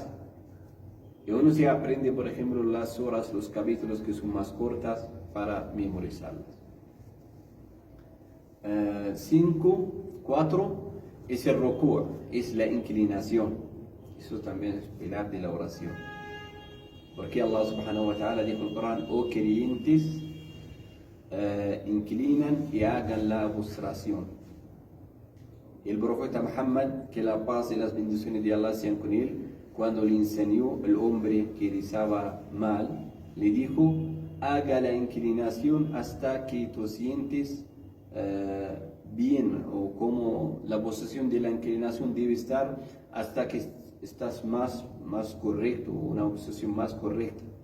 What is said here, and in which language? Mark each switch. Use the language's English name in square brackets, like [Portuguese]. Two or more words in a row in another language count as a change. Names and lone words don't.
[Spanish] Y uno se aprende, por ejemplo, las horas, los capítulos que son más cortas para memorizarlas. 4 es el ruku', es la inclinación. Eso también es pilar de la oración. Porque Allah [Arabic] سبحانه وتعالى [Spanish] dijo en el Corán: oh creyentes, inclinan y hagan la postración. Y el profeta Muhammad, que la paz y las bendiciones de Allah sean con él, cuando le enseñó el hombre que rezaba mal, le dijo: haga la inclinación hasta que tú sientes bien, o como la posición de la inclinación debe estar hasta que estás más correcto, una posición más correcta.